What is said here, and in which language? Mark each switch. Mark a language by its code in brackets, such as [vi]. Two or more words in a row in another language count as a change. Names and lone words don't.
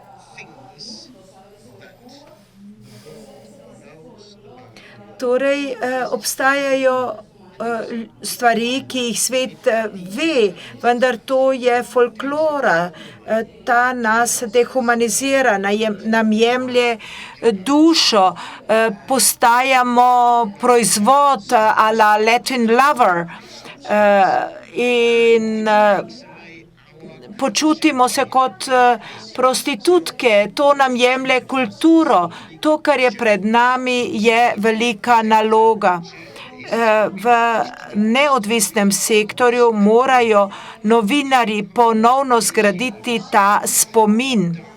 [sl] Torej, obstajajo stvari, ki jih svet ve, vendar to je folklora. Ta nas dehumanizira, nam jemlje dušo, postajamo proizvod a la [en] Latin lover [sl] in počutimo se kot prostitutke. To nam jemlje kulturo. To, kar je pred nami, je velika naloga. V neodvisnem sektorju morajo novinarji ponovno zgraditi ta spomin.